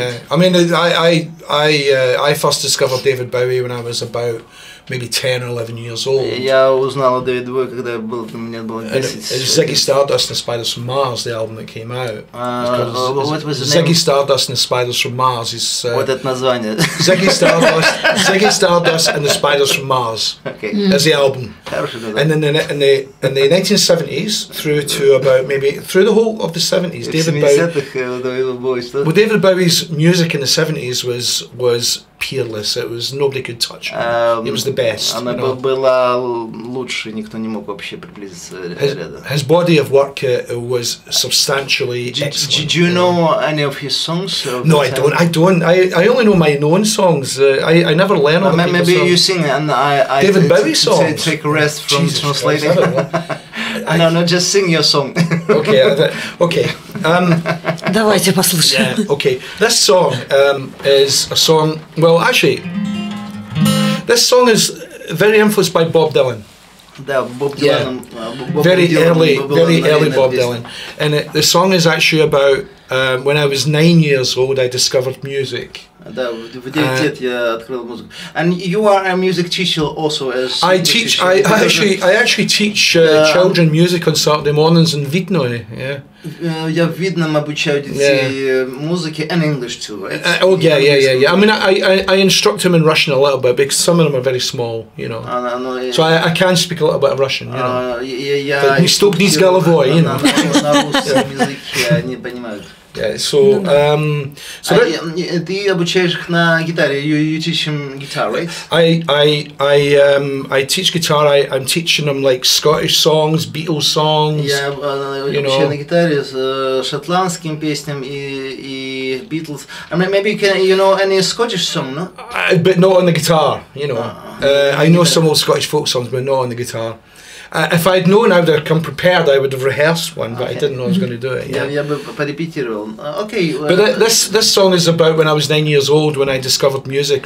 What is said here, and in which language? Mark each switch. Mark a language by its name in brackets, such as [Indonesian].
[English] I mean, I first discovered David Bowie when I was about maybe 10 or 11 years old. [Russian] Я узнал о Дэвиде Бове, когда мне было 10. [English] It's Ziggy Stardust and the Spiders from Mars, the album that came out. What was the Ziggy name? Stardust and the Spiders from Mars is [Russian] Вот это название. [English] Ziggy Stardust and the Spiders from Mars. Okay. Is the album. [Russian] Хорошее название. [English] And then in the 1970s through to about maybe through the whole of the 70s, David Bowie's music in the 70s was peerless. It was nobody could touch it. It was the best. [Russian] Она была лучше, никто не мог вообще приблизиться рядом. [English] His body of work was substantially excellent. Do you know any of his songs? No, I don't. I only know my own songs. I never learn other people's maybe songs. you sing and I David Bowie songs. Take a rest from Jesus translating. No, just sing your song. Okay. [Russian] Давайте послушаем. [English] Yeah, okay. This song is a song. Well, actually, this song is very influenced by Bob Dylan. [Russian] Да, Bob Dylan. [English] Very early Bob Dylan. And the song is actually about when I was 9 years old, I discovered music. [Russian] Да, в 9 лет я открыл музыку. [English] And you are a music teacher also as. I actually teach children music on Saturday mornings in Vidno. Yeah. [Russian] Я в Видном обучаю детей музыке [English] and English too, right? Yeah. I mean, I instruct them in Russian a little bit because some of them are very small, you know. So I can speak a little bit of Russian, you know. [Russian] Я не стукни с головой, [English] you know. [Russian] На русском языке они понимают. [English] Yeah, so [Russian] ты обучаешь их на гитаре. [English] You teach them guitar, right? I teach guitar. I'm teaching them like Scottish songs, Beatles songs. Я обучаю на гитаре с шотландским песням и Beatles. I mean, maybe you know any Scottish song, no? But not on the guitar, you know. I know some old Scottish folk songs, but not on the guitar. If I'd known I would have come prepared, I would have rehearsed one, but I didn't know I was going to do it. Yeah. [Russian] Я бы порепетировал. [English] Okay. But this song is about when I was 9 years old when I discovered music.